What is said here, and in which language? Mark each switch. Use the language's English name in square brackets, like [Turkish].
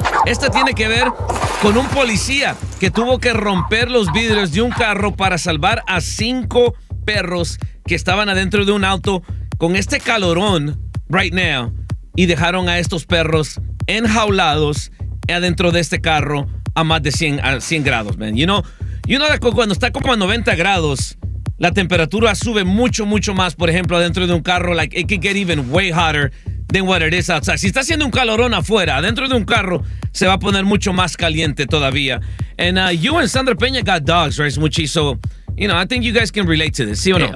[Spanish] Esta tiene que ver con un policía que tuvo que romper los vidrios de un carro para salvar a 5 perros que estaban adentro de un auto con este calorón [English] right now [Spanish] y dejaron a estos perros enjaulados adentro de este carro a más de 100 grados, man. [English] You know, [Spanish] cuando está como a 90 grados, la temperatura sube mucho, mucho más, por ejemplo, adentro de un carro. [English] Like, it could get even way hotter than what it is outside. [Spanish] Si está haciendo un calorón afuera, adentro de un carro, se va a poner mucho más caliente todavía. [English] And you and Sandra Peña got dogs, right? Muchísimo. I think you guys can relate to this, [Spanish] ¿sí o no?